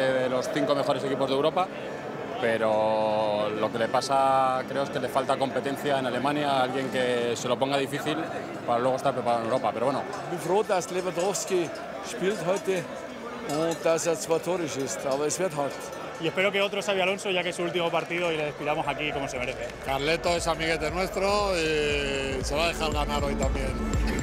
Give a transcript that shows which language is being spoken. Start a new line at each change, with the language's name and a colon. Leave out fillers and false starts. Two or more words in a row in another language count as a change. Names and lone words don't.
Spanish: de los 5 mejores equipos de Europa, pero lo que le pasa creo es que le falta competencia en Alemania, alguien que se lo ponga difícil para luego estar preparado en Europa, pero bueno.
German: Ich bin froh, dass Lewandowski spielt heute und dass 2 Tore schießt, aber es wird hart.
Spanish: Y espero que otro Xabi Alonso, ya que es su último partido, y le despidamos aquí como se merece. Carleto es amiguete nuestro y se va a dejar ganar hoy también.